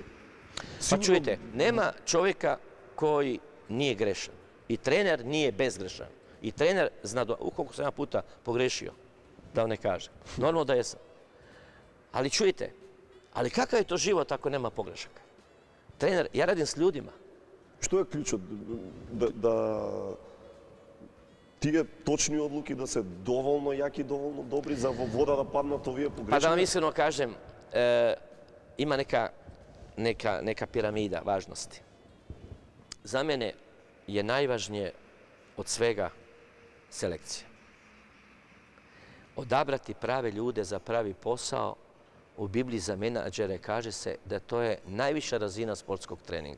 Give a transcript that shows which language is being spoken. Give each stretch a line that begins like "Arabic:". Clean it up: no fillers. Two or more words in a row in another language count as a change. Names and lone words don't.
Croatian: Pa čujte, nema čovjeka koji nije grešan. I trener nije bezgrešan. I trener zna ukoliko sam ja puta pogrešio, da vam ne kažem. Normalno da jesam. Ali čujte, ali kakav je to život ako nema pogrešaka? Trener, ja radim s ljudima.
Macedonian: Што е клjučот да тие точни одлуки да се доволно јаки, доволно добри за во вода да паднат овие погрешни?
Croatian: Pa da vam iskreno kažem, ima neka piramida važnosti. Za mene je najvažnije od svega selekcija. Odabrati prave ljude za pravi posao, u Bibliji za menadžere kaže se da to je najviša razina sportskog treninga.